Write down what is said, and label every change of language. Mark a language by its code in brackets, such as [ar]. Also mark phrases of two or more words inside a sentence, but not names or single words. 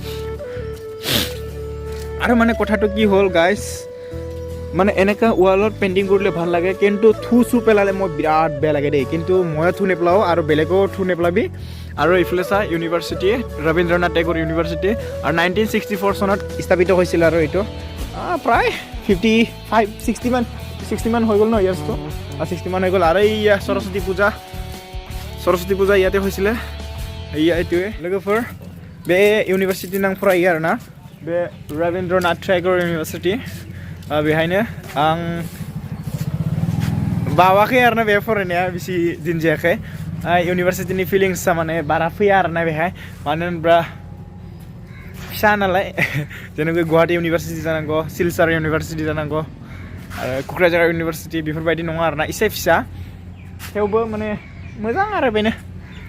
[as] আৰু মানে কথাটো কি হ'ল গাইছ মানে এনেকা ৱালত পেইণ্টিং কৰিলে ভাল লাগে কিন্তু থু পেলালে মই বিৰাট বেয়া লাগে দেই কিন্তু মই থু নেপেলাওঁ আৰু বেলেগেও থু নেপেলাবি আৰু ইফালে চা ইউনিভাৰ্চিটি ৰবীন্দ্ৰনাথ টেগোৰ ইউনিভাৰ্চিটি আৰু 1964 চনত স্থাপিত হৈছিল আৰু এইটো প্ৰায় 60 মান হৈ গ'ল ন ইয়াৰ্ছটো 60 মান হৈ গ'ল আৰু এই সৰস্বতী পূজা ইয়াতে হৈছিলে এইটোৱে [brx] लोगोफोर बे इउनिभार्सिटि नां फरायो आरोना बे रबीन्द्रनाथ टेगोर इउनिभार्सिटि बेहायनो आं बावाखै आरोना बे फरायनाया बिसि दिन जायाखै इउनिभार्सिटिनि फिलिंसआ माने बारा फैया आरोना बेहाय मानो होनब्ला फिसा नालाय जेनेबा गुवाहाटी इउनिभार्सिटि जानांगौ सिलचर इउनिभार्सिटि जानांगौ आरो क'क्राझार इउनिभार्सिटि बेफोरबायदि नङा आरोना एसे फिसा थेवबो माने मोजां आरो बेनो